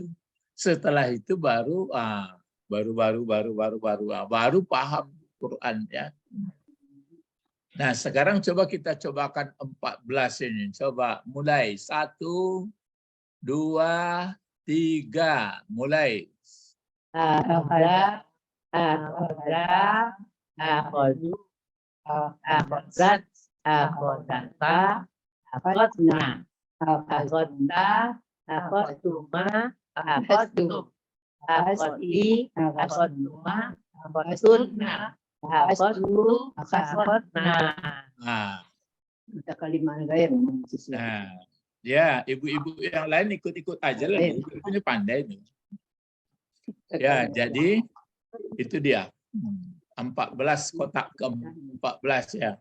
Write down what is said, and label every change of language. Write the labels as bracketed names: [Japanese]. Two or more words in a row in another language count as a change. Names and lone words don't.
[Indonesian] Setelah itu baru baru paham Quran ya. Nah, sekarang coba kita cobakan 14 ini. Coba mulai 1, 2, 3. Mulai. [Arabic] أخذ، أخذا، أخذوا، أخذت، أخذتا، أخذن، أخذت، أخذتما، أخذتم، أخذت، أخذتما، أخذنا، أخذت، أخذنا. [Indonesian] Nah, Kita kalimat gaya nah, ya, ibu-ibu yang lain ikut-ikut aja lah. Ibu ini pandai nih. Ya, jadi itu dia. 14 kotak ke-14 ya.